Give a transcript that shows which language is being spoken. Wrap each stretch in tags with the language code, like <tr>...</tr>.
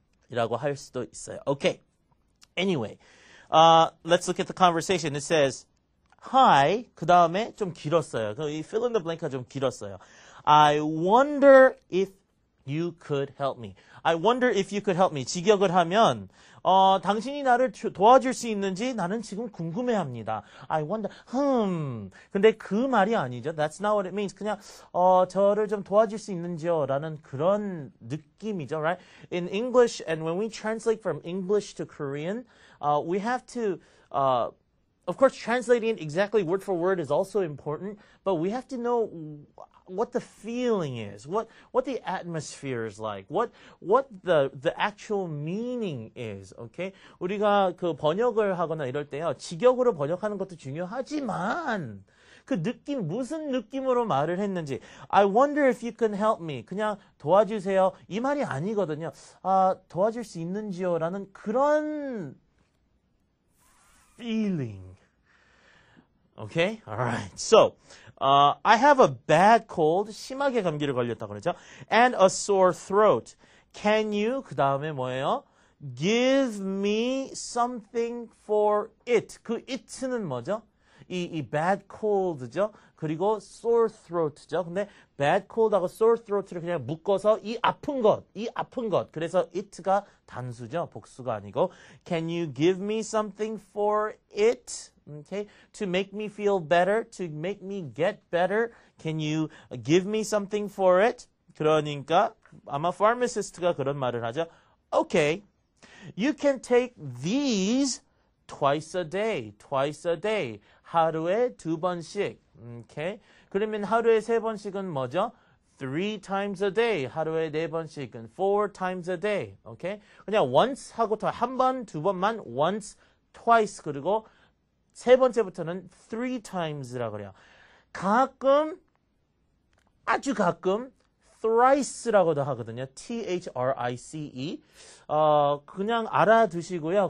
<ko>이라고 할 수도 있어요.</ko> <en>Okay. Anyway, let's look at the conversation. It says,</en> <ko>Hi, 그 다음에 좀 길었어요.</ko> <en>이 fill in the blank가</en> <ko>좀 길었어요.</ko> <en>I wonder if you could help me. I wonder if you could help me.</en> <ko>직역을 하면 당신이 나를 도와줄 수 있는지 나는 지금 궁금해합니다.</ko> <en>I wonder.</en> <ko>근데 그 말이 아니죠.</ko> <en>That's not what it means.</en> <ko>그냥 저를 좀 도와줄 수 있는지요? 라는 그런 느낌이죠, right?</ko> <en>In English, and when we translate from English to Korean, we have to of course, translating exactly word for word is also important, but we have to know what the feeling is, what the atmosphere is like, what the actual meaning is. Okay?</en> <ko>우리가 그 번역을 하거나 이럴 때요, 직역으로 번역하는 것도 중요하지만 그 느낌, 무슨 느낌으로 말을 했는지.</ko> <en>I wonder if you can help me.</en> <ko>그냥 도와주세요. 이 말이 아니거든요. 도와줄 수 있는지요? 라는 그런 feeling.</ko> <en>Okay? Alright. So, I have a bad cold.</en> <ko>심하게 감기를 걸렸다 그러죠.</ko> <en>And a sore throat. Can you,</en> <ko>그 다음에 뭐예요?</ko> <en>Give me something for it.</en> <ko>그 it는 뭐죠? 이 bad cold죠. 그리고 sore throat죠. 근데 bad cold하고 sore throat를 그냥 묶어서 이 아픈 것. 그래서 it가 단수죠. 복수가 아니고.</ko> <en>Can you give me something for it? Okay. To make me feel better, to make me get better. Can you give me something for it?</en> <ko>그러니까 아마 pharmacist가 그런 말을 하죠.</ko> <en>Okay. You can take these twice a day.</en> <ko>하루에 2번씩.</ko> <en>Okay?</en> <ko>그러면 하루에 3번씩은 뭐죠?</ko> <en>3 times a day.</en> <ko>하루에 4번씩은</ko> <en>4 times a day. Okay?</en> <ko>그냥 once 하고 더 한 번, 2번만 once, twice 그리고 세 번째부터는 3 times라고 그래요. 가끔 아주 가끔 thrice라고도 하거든요. T-H-R-I-C-E. 그냥 알아두시고요.</ko>